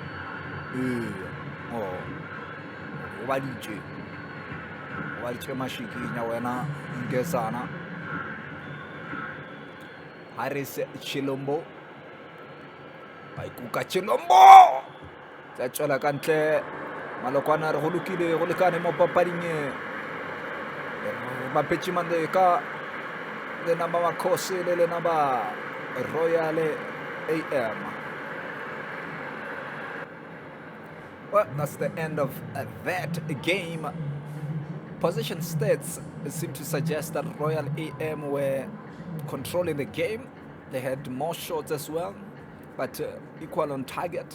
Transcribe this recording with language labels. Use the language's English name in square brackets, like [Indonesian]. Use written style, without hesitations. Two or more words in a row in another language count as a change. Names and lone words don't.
[Northern Sotho] o baditše Mashikinya wena Ngezana Haris Chilombo ba ikuka Chilombo tla tšwela ka ntle malokwana re go lokile go lekane mo papading bapetšimane ka le namba Amakhosi le namba Royal AM. [English] Well, that's the end of that game. Position stats seem to suggest that Royal AM were controlling the game, They had more shots as well, but equal on target.